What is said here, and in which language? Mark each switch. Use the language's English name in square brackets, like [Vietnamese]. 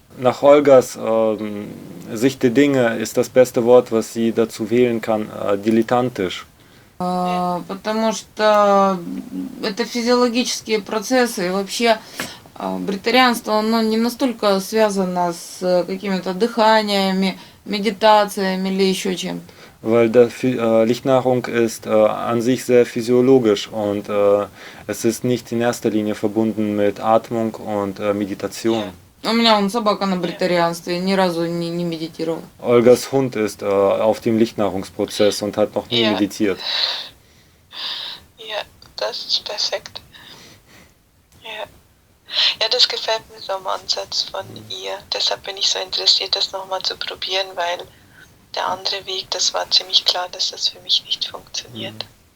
[German] Nach Olgas Sicht der Dinge ist das beste Wort, was sie dazu wählen kann, dilettantisch. [Russian] Потому что это физиологические процессы, и вообще бритарианство, оно не настолько связано с какими-то дыханиями, медитациями или еще чем-то. [German] Weil Lichtnahrung ist an sich sehr physiologisch und es ist nicht in erster Linie verbunden mit Atmung und Meditation. [Russian] У меня вон собака на бритарианстве, ни разу не медитировала. [German] Olgas Hund ist auf dem Lichtnahrungsprozess und hat noch nie meditiert. Ja, das ist perfekt. Ja. Ja, das gefällt mir so am Ansatz von ihr. Deshalb bin ich so interessiert, das nochmal zu probieren, weil der andere Weg, das war ziemlich klar, dass das für mich nicht funktioniert.